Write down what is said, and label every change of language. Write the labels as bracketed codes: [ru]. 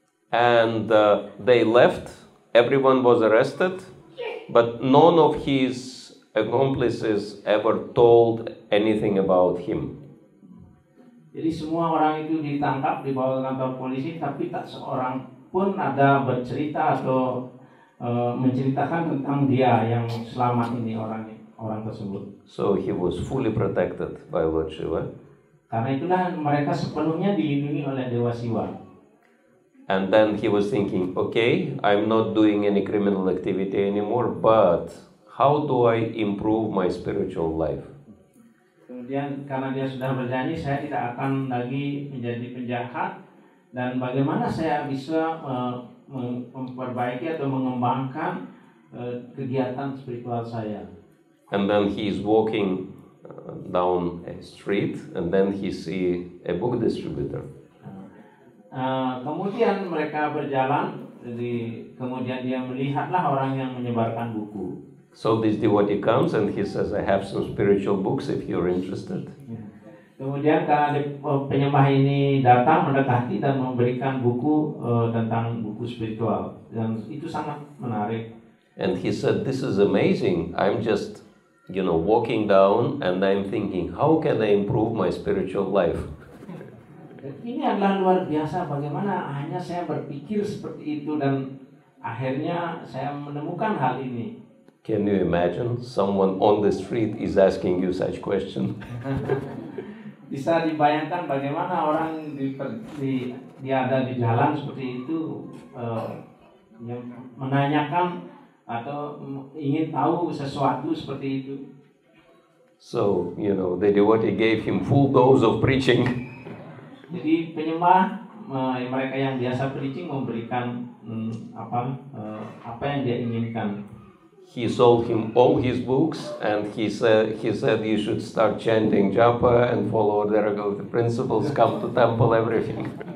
[en] And they left, everyone was arrested, but none of his accomplices ever told anything about him. [id] Jadi semua orang itu ditangkap, dibawa ke kantor polisi, tapi tak seorang pun ada bercerita atau menceritakan tentang dia yang selamat ini, orang tersebut. [en] So he was fully protected by Lord Shiva. [id] Karena itulah mereka sepenuhnya dilindungi oleh Dewa Siwa. [en] And then he was thinking, okay, I'm not doing any criminal activity anymore, but how do I improve my spiritual life? [id] Kemudian karena dia sudah berjanji, saya tidak akan lagi menjadi penjahat, dan bagaimana saya bisa memperbaiki atau mengembangkan kegiatan spiritual saya. [en] And then he is walking down a street, and then he see a book distributor. [id] Kemudian mereka berjalan, kemudian dia melihatlah orang yang menyebarkan buku. [en] So this devotee comes and he says, I have some spiritual books if you're interested. [id] Kemudian karena penyembah ini datang mendekati dan memberikan buku tentang buku spiritual, dan itu sangat menarik. [en] And he said, this is amazing. I'm just, walking down and I'm thinking, how can I improve my spiritual life? [id] Ini adalah luar biasa, bagaimana hanya saya berpikir seperti itu dan akhirnya saya menemukan hal ini. [en] Can you imagine someone on the street is asking you such question? [id] Bisa dibayangkan bagaimana orang dia ada di jalan seperti itu, yang menanyakan atau ingin tahu sesuatu seperti itu. [en] So, the devotee gave him full dose of preaching. [id] Jadi penyembah, mereka yang biasa preaching memberikan apa yang dia inginkan. [en] He sold him all his books, and he said you should start chanting japa and follow the principles, come to temple, everything.